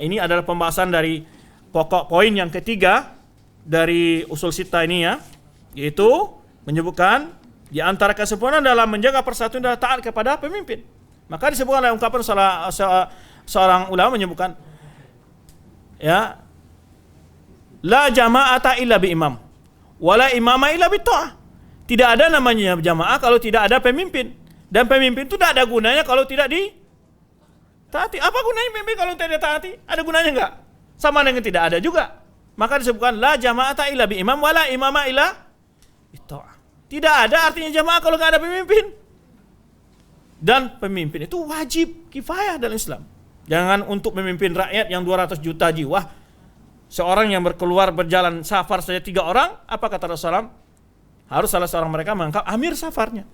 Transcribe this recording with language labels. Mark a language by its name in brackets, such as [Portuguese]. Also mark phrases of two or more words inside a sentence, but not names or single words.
[Indonesian] Ini adalah pembahasan dari pokok poin yang ketiga dari [Arabic] أصول ستة [Indonesian] ini ya, yaitu menyebutkan di antara kesempurnaan dalam menjaga persatuan adalah taat kepada pemimpin. Maka disebutkan oleh ungkapan seorang ulama menyebutkan ya, [Arabic] لا جماعة إلا بإمام ولا إمامة إلا بطاعة. [Indonesian] Tidak ada namanya jamaah kalau tidak ada pemimpin, dan pemimpin itu tidak ada gunanya kalau tidak ditaati. Apa gunanya pemimpin kalau tidak ditaati? Ada gunanya enggak? Sama dengan tidak ada juga. Maka disebutkan [Arabic] لا جماعة إلا بإمام ولا إمامة إلا بطاعة. [Indonesian] Tidak ada artinya jamaah kalau nggak ada pemimpin. Dan pemimpin itu wajib kifayah dalam Islam. Jangan untuk memimpin rakyat yang 200 juta jiwa. Seorang yang berjalan safar saja 3 orang, apa kata Rasulullah? Harus salah seorang mereka mengangkat amir safarnya.